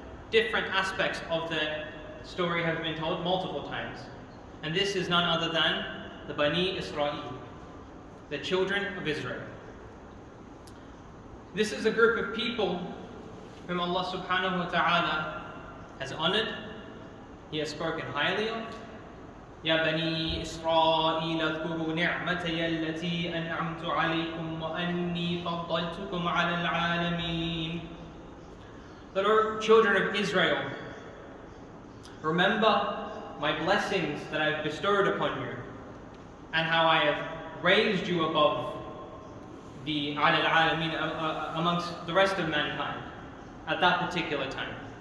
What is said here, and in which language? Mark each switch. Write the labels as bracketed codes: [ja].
[en] Different aspects of the story have been told multiple times. And this is none other than the Bani Israel, the children of Israel. This is a group of people whom Allah subhanahu wa ta'ala has honored, He has spoken highly of. [ar] يا بني إسرائيل اذكروا نعمتي التي أنعمت عليكم وأني فضلتكم على العالمين. [en] The children of Israel, remember my blessings that I have bestowed upon you, and how I have raised you above the ala al-alamin, amongst the rest of mankind at that particular time.